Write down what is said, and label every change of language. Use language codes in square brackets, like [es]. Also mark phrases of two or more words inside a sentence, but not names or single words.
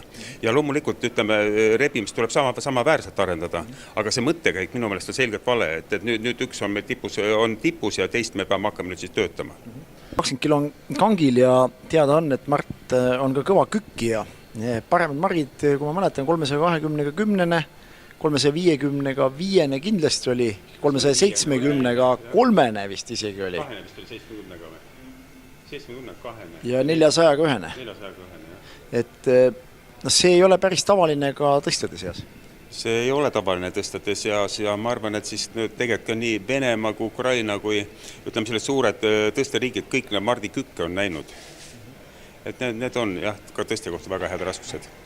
[et] Ja loomulikult, ütleme, rebimist tuleb samaväärselt arendada, aga see mõttekäik minu meelest on selgelt vale, et nüüd üks on meil tipus ja teist me peame hakkama nüüd siis töötama. 20 kilo on kangil ja teada on, et Mart on ka kõva kükkija. Paremad Marid, kui ma mäletan, 320-ga 10-ne, 350-ga 5-ne kindlasti oli, 370-ga 3-ne vist isegi oli. 2-ne vist oli 70-ga või? 70-ga 2-ne. Ja 400-ga 1-ne. 400-ga 1-ne, jah. Et see ei ole päris tavaline ka tõstjate seas. See ei ole tavaline tõstjate seas ja ma arvan, et siis tegelikult ka nii Venemaa kui Ukraina kui ütleme sellised suured tõsteriigid, kõik Mardi kükke on näinud. Et need on ka tõstja kohta väga head raskused.